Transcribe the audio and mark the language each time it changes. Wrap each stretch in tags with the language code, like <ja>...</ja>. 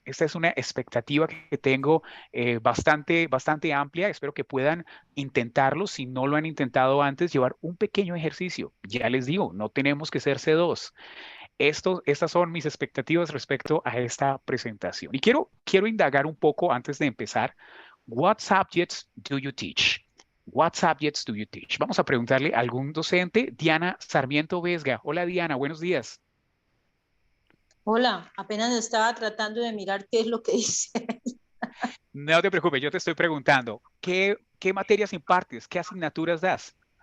<es>Esta es una expectativa que tengo bastante amplia. Espero que puedan intentarlo. Si no lo han intentado antes, llevar un pequeño ejercicio. Ya les digo, no tenemos que ser C2. Estas son mis expectativas respecto a esta presentación. Y quiero indagar un poco antes de empezar.</es> <en>What subjects do you teach? What subjects do you teach?</en> <es>Vamos a preguntarle a algún docente. Diana Sarmiento Vesga. Hola Diana, buenos días. Hola, apenas estaba tratando de mirar qué es lo que dice. No te preocupes, yo te estoy preguntando, ¿qué materias impartes? ¿Qué asignaturas das?</es>